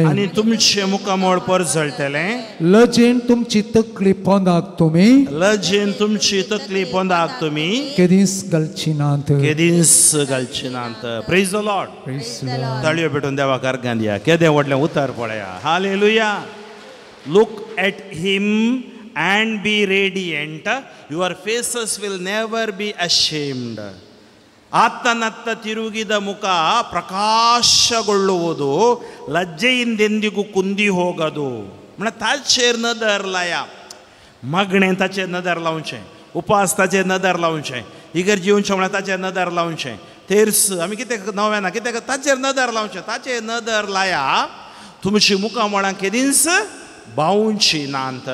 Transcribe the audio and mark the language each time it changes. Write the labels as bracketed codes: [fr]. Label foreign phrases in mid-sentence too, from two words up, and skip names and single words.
[kok] आनी तुमचे मुखामळ परसळटले. लजेन तुमची तकली पोंदाक तुमी लजेन तुमची तकली पोंदाक तुमी केदींच घालची ना. केदींच घालची ना. [en] Praise the Lord. [kok] ताळयो पेटून देवाक अर्घ्यां दिया. केदें व्हडलें उतर पळया. हालेलुया. [en] Look at him and be radiant. Your faces will never be ashamed. [kn] ಆತನತ್ತ ತಿರುಗಿದ ಮುಖ ಪ್ರಕಾಶಗೊಳ್ಳುವುದು, ಲಜ್ಜೆಯಿಂದೆಂದಿಗೂ ಕುಂದಿ ಹೋಗದು. [kok] म्हणजे ताचेर नदर लाया. मागणें ताचेर नदर लावचें. उपास ताचे नदर लावचे, इगर जिवनचें म्हळ्यार ताचेर नदर लावचें, तेर्स आमी कितें नव्याना कितें ताचेर नदर लावचें, ताचेर नदर लाया तुमची मुखामळां केदींच बावूंची नांत.